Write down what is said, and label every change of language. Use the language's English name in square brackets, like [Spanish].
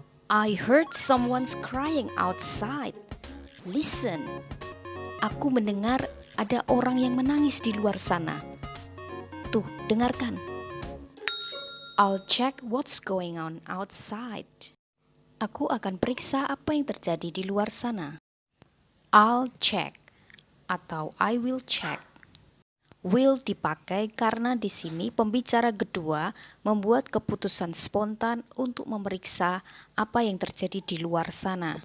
[English] I heard someone's crying outside. Listen. [Indonesian] Aku mendengar ada orang yang menangis di luar sana. Tuh, dengarkan. [English] I'll check what's going on outside. [Indonesian] Aku akan periksa apa yang terjadi di luar sana. [English] I'll check [Indonesian] atau [English] I will check. [Indonesian] Will dipakai karena di sini pembicara kedua membuat keputusan spontan untuk memeriksa apa yang terjadi di luar sana.